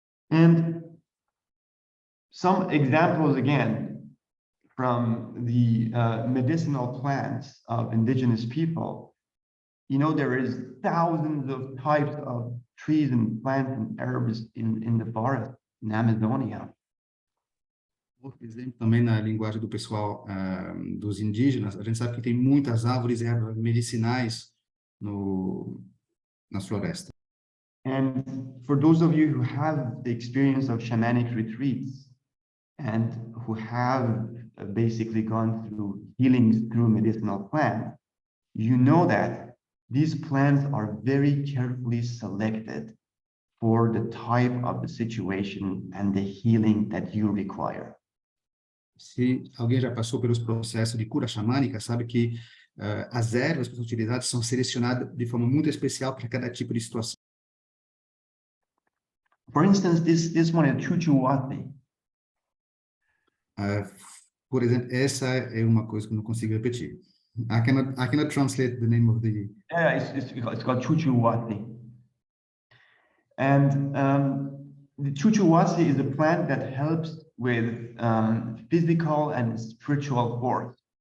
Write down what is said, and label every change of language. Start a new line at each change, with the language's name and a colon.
English: And some examples again from the medicinal plants of indigenous people. You know, there is thousands of types of trees and plants and herbs in the forest in Amazonia.
Portuguese: Por exemplo, também na linguagem do pessoal dos indígenas, a gente sabe que tem muitas árvores e ervas medicinais nas florestas.
English: And for those of you who have the experience of shamanic retreats and who have basically gone through healings through medicinal plants, you know that these plants are very carefully selected for the type of the situation and the healing that you require.
Portuguese: Se alguém já passou pelos processos de cura xamânica, sabe que as ervas que são utilizadas são selecionadas de forma muito especial para cada tipo de situação.
English: For instance, this one is chuchuwate.
Portuguese: Por exemplo, essa é uma coisa que eu não consigo repetir.
English: I cannot translate the name of the... Yeah, it's called chuchuwate. And the chuchuwate is a plant that helps with physical and spiritual force.